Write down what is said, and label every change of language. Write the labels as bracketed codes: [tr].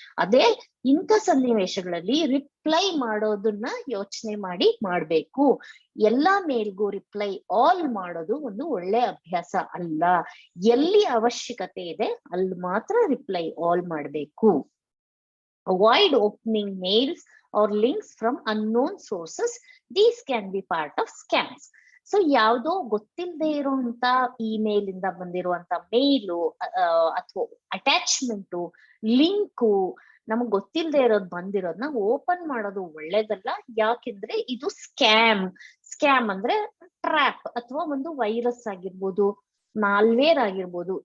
[kn] ಅದೇ ಇಂಥ ಸನ್ನಿವೇಶಗಳಲ್ಲಿ ರಿಪ್ಲೈ ಮಾಡೋದನ್ನ ಯೋಚನೆ ಮಾಡಿ ಮಾಡ್ಬೇಕು. ಎಲ್ಲಾ ಮೇಲ್ಗೂ ರಿಪ್ಲೈ ಆಲ್ ಮಾಡೋದು ಒಂದು ಒಳ್ಳೆ ಅಭ್ಯಾಸ ಅಲ್ಲ. ಎಲ್ಲಿ ಅವಶ್ಯಕತೆ ಇದೆ ಅಲ್ಲಿ ಮಾತ್ರ ರಿಪ್ಲೈ ಆಲ್ ಮಾಡ್ಬೇಕು. [en] Avoid opening mails or links from unknown sources. These can be part of scams. [kn] So ಯಾವ್ದೋ ಗೊತ್ತಿಲ್ಲದೆ ಇರುವಂತ ಇಮೇಲ್ ಇಂದ ಬಂದಿರುವಂತ ಮೇಲು ಅಥವಾ ಅಟ್ಯಾಚ್ಮೆಂಟು ಲಿಂಕು ನಮಗ್ ಗೊತ್ತಿಲ್ಲದೆ ಇರೋದು ಬಂದಿರೋದನ್ನ ಓಪನ್ ಮಾಡೋದು ಒಳ್ಳೇದಲ್ಲ. ಯಾಕೆಂದ್ರೆ ಇದು ಸ್ಕ್ಯಾಮ್ ಅಂದ್ರೆ ಟ್ರ್ಯಾಪ್ ಅಥವಾ ಒಂದು ವೈರಸ್ ಆಗಿರ್ಬೋದು, ಮಾಲ್ವೇರ್ ಆಗಿರ್ಬೋದು.